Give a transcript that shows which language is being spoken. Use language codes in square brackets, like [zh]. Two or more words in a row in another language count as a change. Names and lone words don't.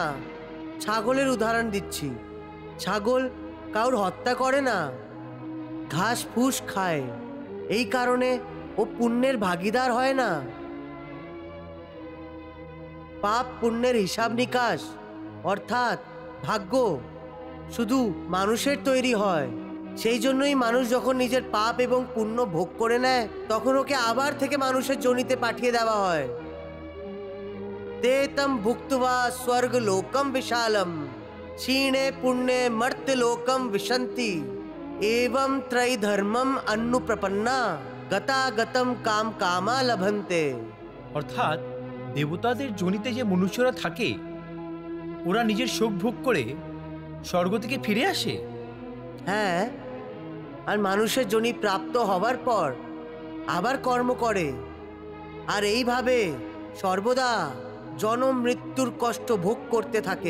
[bn] ছাগলের উদাহরণ দিচ্ছি, ছাগল কাউর হত্যা করে না, ঘাস ফুস খায়, এই কারণে ও পুণ্যের ভাগীদার হয় না। পাপ পুণ্যের হিসাব নিকাশ অর্থাৎ ভাগ্য শুধু মানুষের তৈরি হয়। সেই জন্যই মানুষ যখন নিজের পাপ এবং পুণ্য ভোগ করে নেয় তখন ওকে আবার থেকে মানুষের যোনিতে পাঠিয়ে দেওয়া হয়। [sa] ते तम भुक्त्वा स्वर्ग लोकम विशालम क्षीणे पुण्ये मर्त्य लोकम विशन्ति एवं त्रय धर्मम अनुप्रपन्ना गतागतम काम कामा लभन्ते। [bn] অর্থাৎ দেবতাদের যোনিতে যে মনুষ্যরা থাকে ওরা নিজের শোক ভোগ করে স্বর্গ থেকে ফিরে আসে। হ্যাঁ, আর মানুষের যোনি প্রাপ্ত হবার পর আবার কর্ম করে, আর এইভাবে সর্বদা জন্ম মৃত্যুর কষ্ট ভোগ করতে থাকে।